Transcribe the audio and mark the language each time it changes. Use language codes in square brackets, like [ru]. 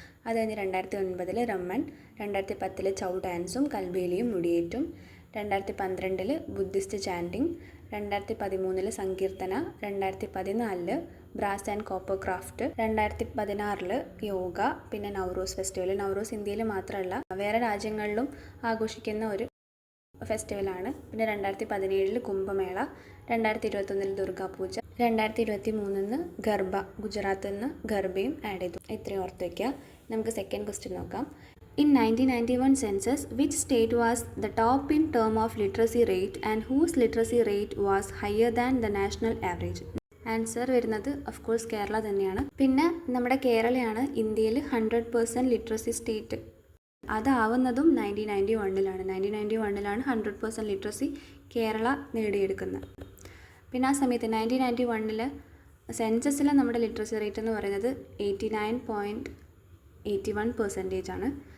[ml] അത് കഴിഞ്ഞ് 2009 രമ്മൻ, 2010 ചൗ ഡാൻസും കൽബേലിയും മുടിയേറ്റും, 2012 ബുദ്ധിസ്റ്റ് ചാൻഡിങ്, 2013 സങ്കീർത്തന, 2014 brass and copper craft, 2016 yoga, പിന്നെ നവറോസ് ഫെസ്റ്റിവൽ. നവറോസ് ഇന്ത്യയിൽ മാത്രമല്ല വേറെ രാജ്യങ്ങളിലും ആഘോഷിക്കുന്ന ഒരു ഫെസ്റ്റിവലാണ്. പിന്നെ 2017 കുംഭമേള, 2021 ദുർഗാപൂജ, 2023 ഗർബ, ഗുജറാത്തിൽ നിന്ന് ഗർബയും ആഡ് ചെയ്തു. ഇത്രയും ഓർത്ത് വയ്ക്കുക. നമുക്ക് സെക്കൻഡ് ക്വസ്റ്റ്യൻ നോക്കാം. [en] In 1991 census, which state was the top in term of literacy rate and whose literacy rate was higher than the national average? [ml] Answer വരുന്നത് ഓഫ് കോഴ്സ് കേരള തന്നെയാണ്. പിന്നെ നമ്മുടെ കേരളയാണ് ഇന്ത്യയിൽ 100% ലിറ്ററസി സ്റ്റേറ്റ്. അതാവുന്നതും 1991 1991 100% ലിറ്ററസി കേരള നേടിയെടുക്കുന്നത്. പിന്നെ ആ സമയത്ത് 1991 സെൻസസിലെ നമ്മുടെ ലിറ്ററസി റേറ്റ് എന്ന് പറയുന്നത് 89.81% ആണ്.